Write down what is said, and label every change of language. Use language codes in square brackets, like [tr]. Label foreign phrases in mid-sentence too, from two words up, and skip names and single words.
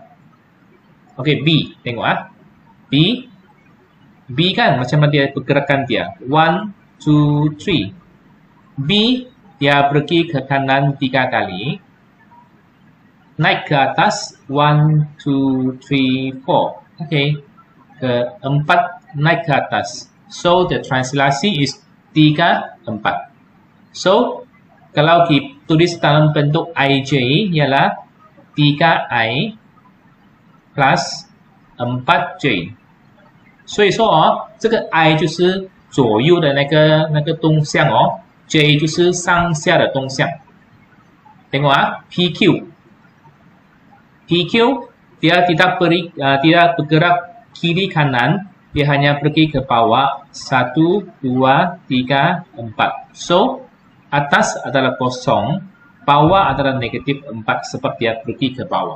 [ms] Oke, B, tengok B kan macam dia pergerakan dia 1, 2, 3. B dia pergi ke kanan 3 kali, naik ke atas 1, 2, 3, 4. Oke, ke 4 naik ke atas. [en] So, the translation is 3, 4. [ms] So, kalau kita tulis dalam bentuk IJ ialah 3I plus 4J。 [zh] 所以说这个 I 就是左右的那个动向J 就是上下的动向。 [ms] Tengok PQ dia tidak bergerak kiri kanan, dia hanya pergi ke bawah 1, 2, 3, 4. So atas adalah kosong, bawah adalah negatif 4 sebab dia pergi ke bawah.